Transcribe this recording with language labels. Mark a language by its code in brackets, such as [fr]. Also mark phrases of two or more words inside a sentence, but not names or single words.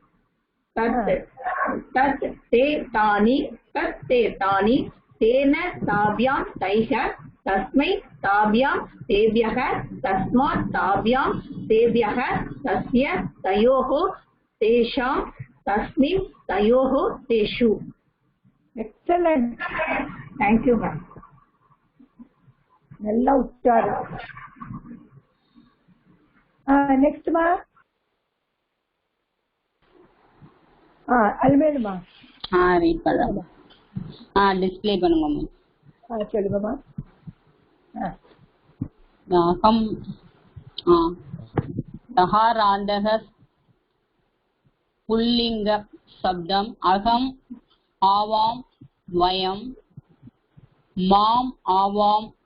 [sa] तत् ते तानि तेन ताभ्यां तैः तस्मै ताभ्यां तेभ्यः तस्मात् ताभ्यां तेभ्यः तस्य तयोः तेषां तस्मिन् तयोः तेषु. [en] எக்ஸலண்ட். thank you ma'am. [ta] நல்லா உச்சாரம். நெக்ஸ்ட்மா அல்மேலுமா. ரீட் பண்ணலாம். டிஸ்ப்ளே பண்ணுங்க மேம். சொல்லுங்கம்மா. [sa] அகம் दहारान्तः पुल्लिंग शब्दम् अहम् आवां वयं माम् आवाम्